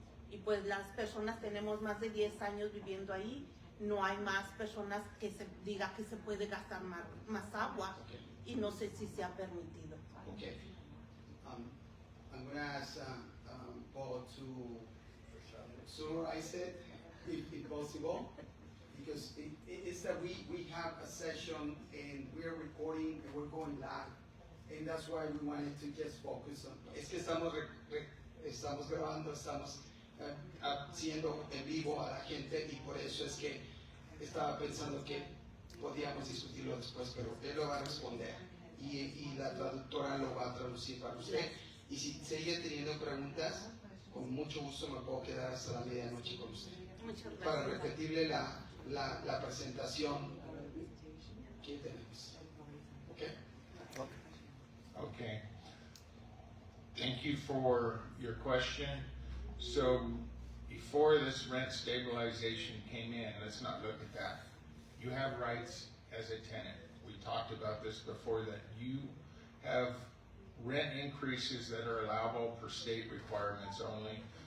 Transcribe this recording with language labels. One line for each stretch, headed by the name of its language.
Spanish: Y pues las personas tenemos más de 10 años viviendo ahí. No hay más personas que se diga que se puede gastar más agua.
English: Okay.
Spanish: Y no sé si se ha permitido.
English: Okay. I'm going to ask Paul to summarize it, if possible, because it's that we have a session and we are recording and we're going live, and that's why we wanted to just focus on.
Spanish: Es que estamos grabando, estamos haciendo en vivo a la gente, y por eso es que estaba pensando que podíamos discutirlo después, pero él lo va a responder y la traductora lo va a traducir para usted. Y si sigue teniendo preguntas, con mucho gusto me puedo quedar hasta la medianoche con usted Muchas gracias. para repetirle la presentación que tenemos. ¿Ok?
English: Okay. Thank you for your question. So before this rent stabilization came in, let's not look at that. You have rights as a tenant. We talked about this before, that you have rent increases that are allowable per state requirements only.